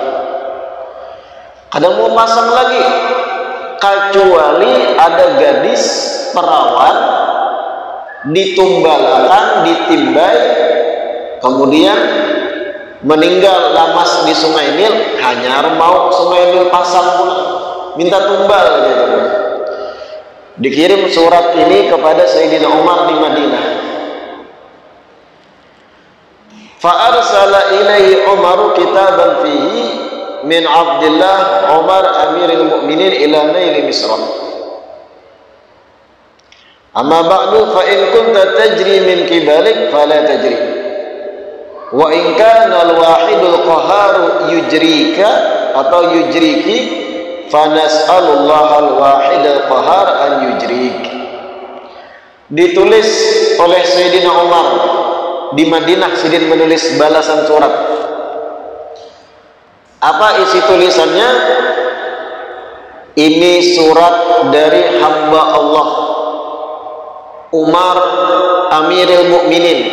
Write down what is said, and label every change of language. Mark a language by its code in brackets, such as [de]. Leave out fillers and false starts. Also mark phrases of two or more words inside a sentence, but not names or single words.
[bjn] kada mau pasang lagi, kecuali ada gadis perawan ditumbalakan, ditimbai, kemudian meninggal lamas di Sungai Nil, hanya mau Sungai Nil pasang pula, minta tumbal gitu. Dikirim surat ini kepada Sayyidina Umar di Madinah. [ar] فأرسل إليه عمر كتابا فيه من عبد الله عمر أمير المؤمنين إلى نيل مصر. أما بعد فإن كنت تجري من قبلك فلا تجر. وإن كان الواحد القهار يجريك atau يجريك فنسأل الله الواحد القهار أن يجريك. [bjn] Ditulis oleh Sayyidina Umar di Madinah. Sidin menulis balasan surat. Apa isi tulisannya? Ini surat dari hamba Allah Umar Amirul Mukminin.